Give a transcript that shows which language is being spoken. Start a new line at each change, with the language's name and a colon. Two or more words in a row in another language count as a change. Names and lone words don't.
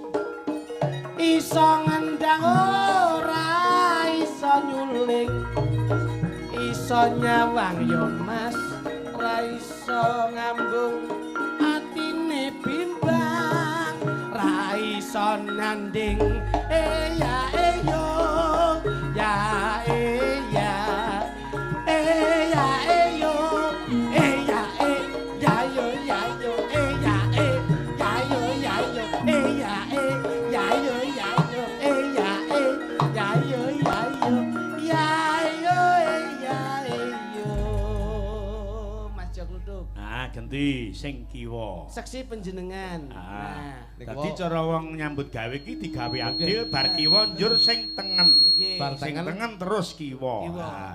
Javanese: Iso ngendang ora iso nyuling. Iso nyawang yo Mas, ra iso ngambung. Atine bimbang, ra iso nanding. Ya yo, ya ya. Ya yo, ya ya yo ya yo, ya ya yo ya yo, ya ya yo ya yo, ya ya yo ya yo, ya yo. Mas Jok Luduk. Ah, genti sing kiwa. Seksi panjenengan. Ah. Nek Dadi kok- cara wong nyambut gawe iki digawe adil bar kiwa njur sing tengen. Nggih. Bar Sing tengen. tengen terus kiwa. Kiwa. Ah.